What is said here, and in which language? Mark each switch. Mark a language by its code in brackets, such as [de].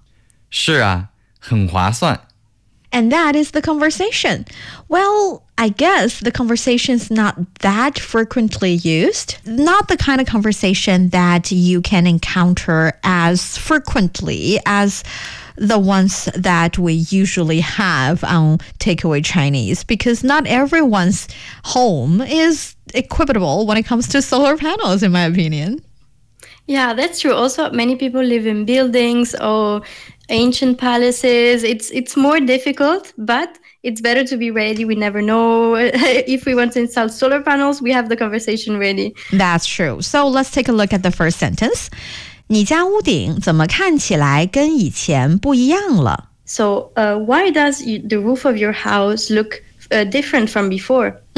[zh] 你家屋顶怎么看起来跟以前不一样了？最近装上了太阳能板，能发电，还环保。确实，这样能更好地利用空间，还能减少电费开支，降低碳排放。是啊，很划算。 [en] And that is the conversation. Well, I guess the conversation's not that frequently used. Not the kind of conversation that you can encounter as frequently as the ones that we usually have on Takeaway Chinese, because not everyone's home is equipable when it comes to solar panels, in my opinion. Yeah, that's true. Also, many people live in buildings or ancient palaces. It's more difficult, but it's better to be ready. We never know. If we want to install solar panels, we have the conversation ready. That's true. So let's take a look at the first sentence. [zh] 你家屋顶怎么看起来跟以前不一样了? [en] So why does the roof of your house look different from before?